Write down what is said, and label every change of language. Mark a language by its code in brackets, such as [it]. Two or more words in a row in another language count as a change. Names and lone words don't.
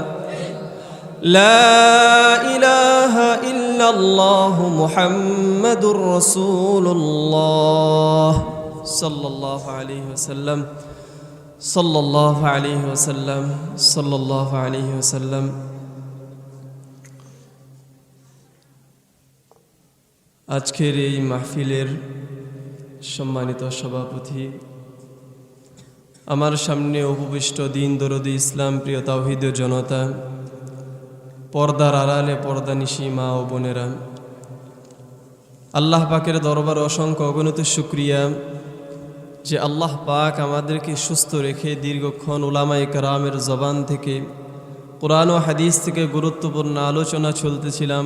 [ar] الا اللہ محمد رسول اللہ صلی اللہ علیہ وسلم، صلی اللہ علیہ وسلم، صلی اللہ علیہ وسلم۔ [bn] আজকের এই মাহফিলের সম্মানিত সভাপতি, আমার সামনে উপবিষ্ট দিন দরদি ইসলাম প্রিয় তাওহীদের জনতা, পর্দার আড়ালে পর্দানিশী মা ও বোনেরা, আল্লাহ পাকের দরবার অসংখ্য অগণিত শুকরিয়া যে আল্লাহ পাক আমাদেরকে সুস্থ রেখে দীর্ঘক্ষণ উলামায়ে কেরামের জবান থেকে কোরআন ও হাদিস থেকে গুরুত্বপূর্ণ আলোচনা চলতেছিলাম।